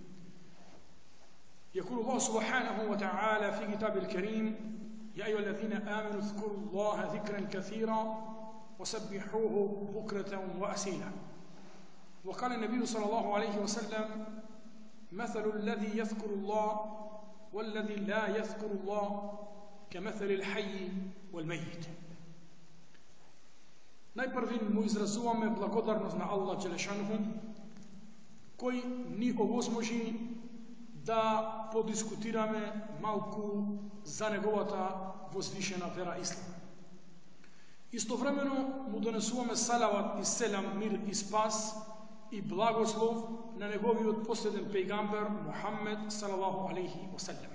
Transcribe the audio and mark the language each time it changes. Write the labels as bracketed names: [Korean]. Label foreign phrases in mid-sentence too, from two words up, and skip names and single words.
[Arabic] يقول الله سبحانه وتعالى في كتاب الكريم: يا أيها الذين آمنوا اذكروا الله ذكرا كثيرا وسبحوه بكرة وأصيلا. وقال النبي صلى الله عليه وسلم: مثل الذي يذكر الله والذي لا يذكر الله كمثل الحي والميت. [Macedonian] Najprvi mu izrazуваме благодарност на Аллах Джелешанху, кој ни овозможи да подискутираме малку за неговата возвишена вера Ислам. Истовремено му донесуваме салават и селам, мир и спас и благослов на неговиот последен пејгамбер Мухаммед [Arabic] صلى الله عليه وسلم.